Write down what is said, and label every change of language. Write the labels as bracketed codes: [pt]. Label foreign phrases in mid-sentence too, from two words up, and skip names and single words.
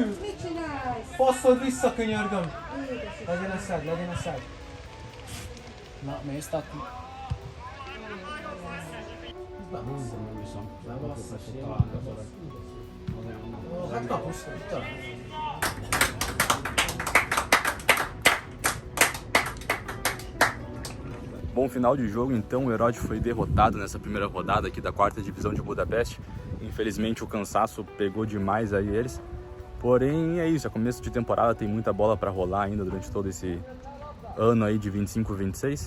[hu] Mit csinálsz? Passzod vissza, könyörgöm! Édes. Legyen a szed. Na, mész takni. Hát kapus, talán. [pt] Bom final de jogo, então o Erőd foi derrotado nessa primeira rodada aqui da 4ª divisão de Budapeste. Infelizmente o cansaço pegou demais aí eles. Porém é isso, é começo de temporada, tem muita bola para rolar ainda durante todo esse ano aí de 25-26.